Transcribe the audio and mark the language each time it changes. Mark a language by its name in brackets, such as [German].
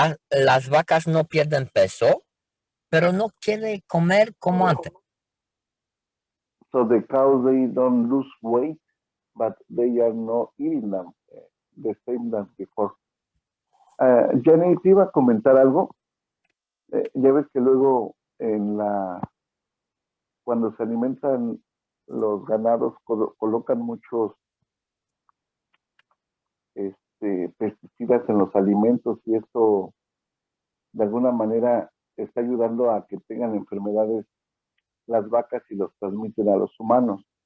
[Spanish] las vacas no pierden peso, pero no quieren comer como antes. [English] So the cows they don't lose weight, but they are not eating them the same as before. [Spanish] Gianni, te iba a comentar algo. Ya ves que luego cuando se alimentan los ganados colocan muchos pesticidas en los alimentos y esto de alguna manera está ayudando a que tengan enfermedades las vacas y los transmiten a los humanos.